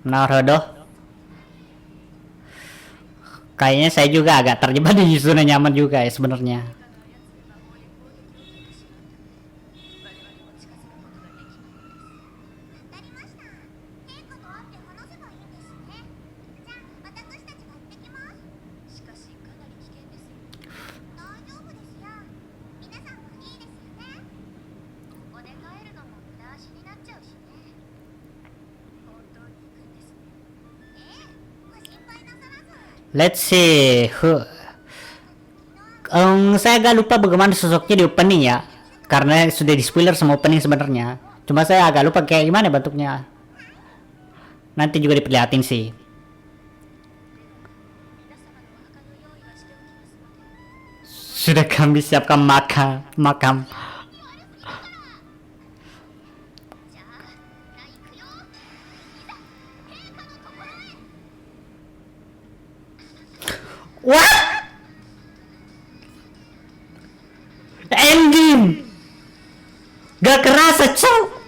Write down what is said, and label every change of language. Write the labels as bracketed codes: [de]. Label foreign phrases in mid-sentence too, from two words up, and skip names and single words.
[id] Naruto. Kayaknya saya juga agak terjebak di zona nyaman juga ya sebenarnya. [ja] 陛下の操る魔法で攻撃を受けてしまうため、我々も近づくことができないのです。わかりました。陛下と会って話せばいいんですね。じゃあ、私たちが行ってきます。しかし、かなり危険ですよ。大丈夫ですよ。皆さんもいいですよね。ここで帰るのも無駄足になっちゃうしね。本当に行くんですね。ええ、ご心配なさらず。 [en] Let's see. [id] Saya agak lupa bagaimana sosoknya di opening ya. Karena sudah di spoiler sama opening sebenarnya. Cuma saya agak lupa kayak gimana bentuknya. Nanti juga diperlihatin sih. [ja] 皆様のお墓の用意はしておきますので。 [id] Sudah kami siapkan makam. [ja] じゃあ、行くよ。いざ、陛下のところへ。 [en] What? Ending. [id] Gak kerasa, Cok.